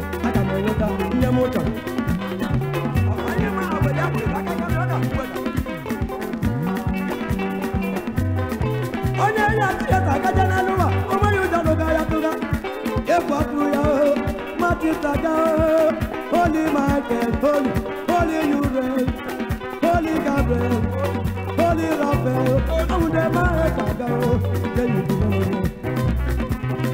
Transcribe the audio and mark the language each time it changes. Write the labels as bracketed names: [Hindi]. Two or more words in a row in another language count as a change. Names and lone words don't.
[Igbo] Aga m enweta ihe m chọrọ. Onye ma obodo ya kwuru, aka ya ọ ga-akwụ ya. Onye ya tiyeta agaje n'elu ụwa, o nweghị ụjọ n'oge ya tụga. Egwu atụrụ ya, o, ma tita ga, o, [English] Holy Michael, holy, holy you reign. Holy Gabriel, Holy Raphael, I will never ever go. Then you belong to me.